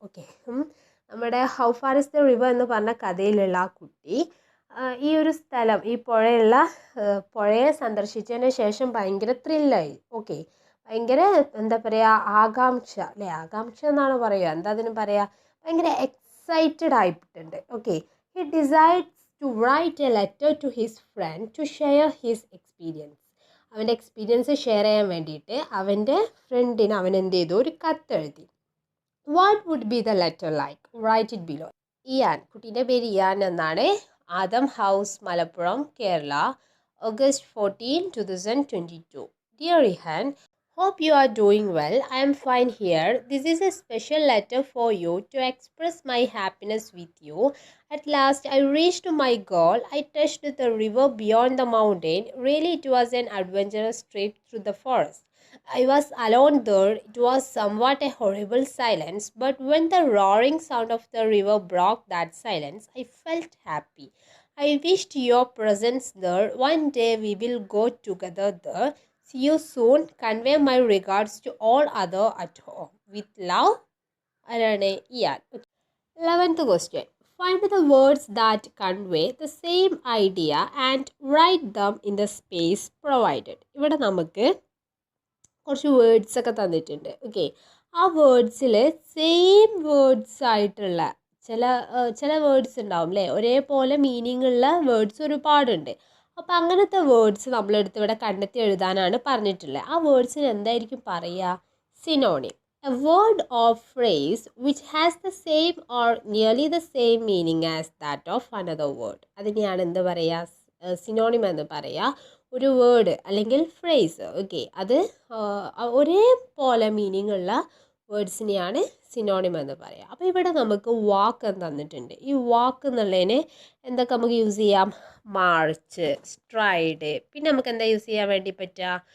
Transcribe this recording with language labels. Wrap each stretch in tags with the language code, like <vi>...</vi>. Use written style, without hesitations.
<ml>Okay, നമ്മുടെ how far is the river എന്ന് പറഞ്ഞ കഥയിലുള്ള ആ കുട്ടി ഈ ഒരു സ്ഥലം, ഈ പുഴയെ സന്ദർശിച്ചതിന് ശേഷം ഭയങ്കര ത്രില്ലായി. ഓക്കെ, ഭയങ്കര എന്താ പറയുക, ആകാംക്ഷ അല്ലേ, ആകാംക്ഷ എന്നാണ് പറയുക, എന്താ അതിന് പറയുക, ഭയങ്കര എക്സൈറ്റഡ് ആയിട്ടുണ്ട്.</ml> <en>Okay, he decides to write a letter to his friend to share his experience.</en> <ml>അവൻ്റെ എക്സ്പീരിയൻസ് ഷെയർ ചെയ്യാൻ വേണ്ടിയിട്ട് അവൻ്റെ ഫ്രണ്ടിന് അവൻ എന്ത് ചെയ്തു, ഒരു കത്തെഴുതി.</ml> <en>What would be the letter like? Write it below. Ihan,</en> <ml>കുട്ടീൻ്റെ പേര് ഇയാൻ എന്നാണ്.</ml> <en>Adam house, Malappuram, Kerala, August 14, 2022. Dear Ihan, hope you are doing well. I am fine here. This is a special letter for you to express my happiness with you. At last, I reached my goal. I touched the river beyond the mountain. Really, it was an adventurous trip through the forest. I was alone there. It was somewhat a horrible silence, but when the roaring sound of the river broke that silence, I felt happy. I wished your presence there. One day we will go together there. See you soon. Convey my regards to all other at home. With love, Arane Ian. 11th question. Find the words that convey the same idea and write them in the space provided.</en> <ml>ഇവിടെ നമുക്ക് കുറച്ച് words ഒക്കെ തന്നിട്ടുണ്ട്. Okay, ആ വേർഡ്സിൽ same words ആയിട്ടുള്ള ചില words ഉണ്ടാവും അല്ലേ, ഒരേപോലെ മീനിങ് ഉള്ള വേർഡ്സ് ഒരുപാടുണ്ട്. അപ്പോൾ അങ്ങനത്തെ വേർഡ്സ് നമ്മളെടുത്ത് ഇവിടെ കണ്ടെത്തി എഴുതാനാണ് പറഞ്ഞിട്ടുള്ളത്. ആ വേർഡ്സിന് എന്തായിരിക്കും പറയുക? Synonym.</ml> <en>A word or phrase which has the same or nearly the same meaning as that of another word.</en> <ml>അതിനെയാണ് എന്ത് പറയുക? സിനോണിം എന്ന് പറയുക. ഒരു വേർഡ് അല്ലെങ്കിൽ ഫ്രേസ്, ഓക്കെ, അത് ഒരേപോലെ മീനിങ് ഉള്ള വേർഡ്സിനെയാണ് സിനോണിം എന്ന് പറയുക. അപ്പോൾ ഇവിടെ നമുക്ക് വാക്ക് എന്ന് തന്നിട്ടുണ്ട്. ഈ വാക്ക് എന്നുള്ളതിന് എന്തൊക്കെ നമുക്ക് യൂസ് ചെയ്യാം? മാർച്ച്, സ്ട്രൈഡ്, പിന്നെ നമുക്ക് എന്താ യൂസ് ചെയ്യാൻ വേണ്ടി പറ്റുക?</ml>